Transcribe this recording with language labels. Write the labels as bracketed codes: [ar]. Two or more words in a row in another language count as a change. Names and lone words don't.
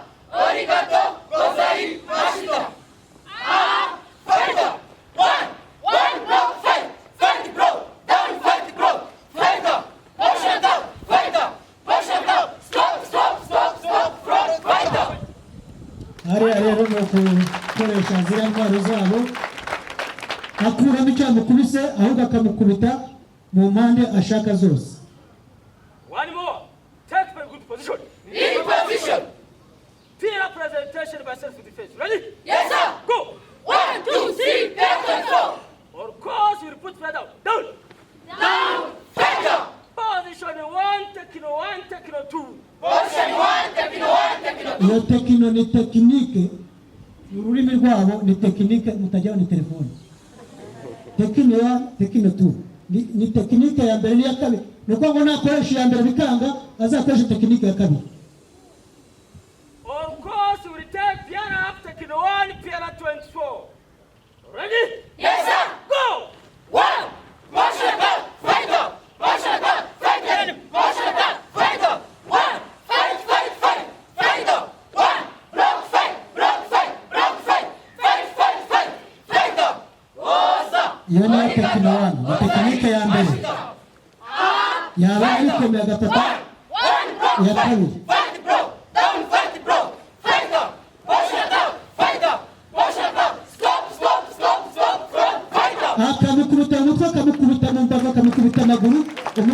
[ja] Arigato. Gozaimashita. [en] Fight up. One. One. Rock, fight. Fight, bro. Down, fight, bro. Fight up. Push it up. Fight up. Push it up. Stop, stop, stop, stop. Front, fight up. [rw] Ari rero no kukoresha zira ntwaro zabo akuramo icyamukubise ahubwo akamukubita mu mpande ashaka zose. [en] One more. Take very good position. In position. Peer presentation by self-defense. Ready? Yes, sir. Go. 1, 2, 3, back and forth. Or course we put flat down. Down. Down. Fight up. Position one, take it two. Position 1, taking 1, taking 2. [rw] Iyo tekino ni tekinike ururimi rwabo ni tekinike mutajyaho ni telefone. Tekino ya tekino tu ni tekinike ya mbere ya kabiri nuko ngo nakoresha ya mbere bikanga azakoresha tekinike ya kabiri. [en] Of course we take pair up, take one, pair 24. Ready? Yes, sir. Go. 1. Push it up. Fight up. Push it up. Fight him. Push it up. Fight up. 1. Fight, fight, fight. Fight up. 1. Rock, fight. Rock, fight. Rock, fight. Fight, fight, fight. Fight up. Awesome. [rw] Iyo ni tekino ya ni tekinike ya mbere yaba ari komera gatatu ya kabiri. [en] Fight, bro. Down, fight, bro. Fight up. Push it up. Fight up. Push it up. Stop, stop, stop, stop. Front, fight up. [rw] Akamukubita umutwe akamukubita mu mbavu akamukubita amaguru.